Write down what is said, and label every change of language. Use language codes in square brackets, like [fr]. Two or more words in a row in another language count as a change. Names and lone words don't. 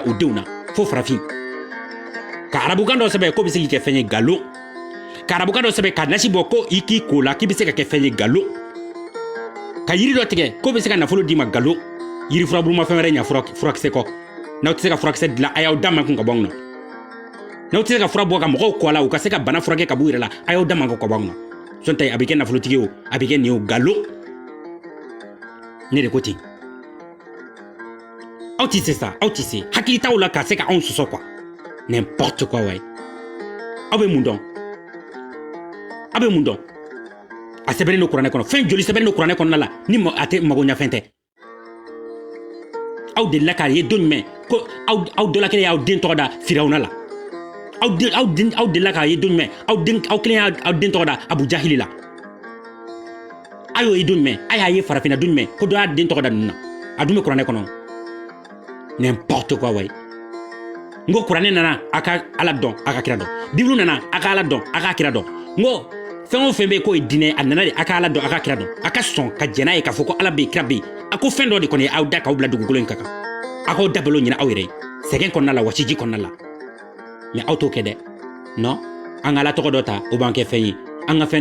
[bm] u denw na fo farafin ka arabukan dɔ sɛbɛn ko bɛ se k'i kɛ fɛn ye galon ka arabukan dɔ sɛbɛn ka nasi bɔ ko i k'i ko la k'i bɛ se ka kɛ fɛn ye galon ka yiri dɔ tigɛ ko bɛ se ka nafolo d'i ma galon yiri furaburumafɛn wɛrɛ ɲa furakisɛ kɔ n'aw tɛ se ka furakisɛ dilan a y'aw da man kun ka bɔ anw na n'aw tɛ se ka fura bɔ ka mɔgɔw kɔ a la u ka se ka bana furakɛ ka b'u yɛrɛ la a y'aw da man kun ka bɔ anw na sɔn tɛ a bɛ kɛ nafolotigi o a bɛ kɛ nin ye o galon ne de ko ten aw tɛ se sa aw tɛ se hakili t'aw la ka se ka anw sɔsɔ quoi [fr] n'importe quoi ouais [bm] aw bɛ mun dɔn aw bɛ mun dɔn a sɛbɛnnen don kuranɛ kɔnɔ fɛn joli sɛbɛnnen don kuranɛ kɔnɔna la ni a tɛ magoɲafɛn tɛ aw delila k'a ye don jumɛn ko aw dɔla kelen y'aw den tɔgɔ da firawuna la aw delila k'a ye don jumɛn aw kelen y'aw den tɔgɔ da abu jahili la a y'o ye don jumɛn a y'a ye farafinna don jumɛn ko dɔ y'a den tɔgɔ da ninnu na a dun bɛ kuranɛ kɔnɔ [fr] n'importe quoi ouais [bm] n ko kuranɛ nana a ka ala dɔn a ka kira dɔn bibulu nana a ka ala dɔn a ka kira dɔn n ko fɛn o fɛn bɛ yen k'o ye diinɛ a nana de a ka ala dɔn a ka kira dɔn a ka sɔn ka jɛn n'a ye k'a fɔ ko ala bɛ yen kira bɛ yen a ko fɛn dɔ de kɔni aw da k'aw bila dugukolo in kan a k'aw dabalo ɲini aw yɛrɛ ye sɛgɛn kɔnɔna la wasiji kɔnɔna la mɛ aw t'o kɛ dɛ non an ka ala tɔgɔ dɔ ta o b'an kɛ fɛn ye an ka fɛn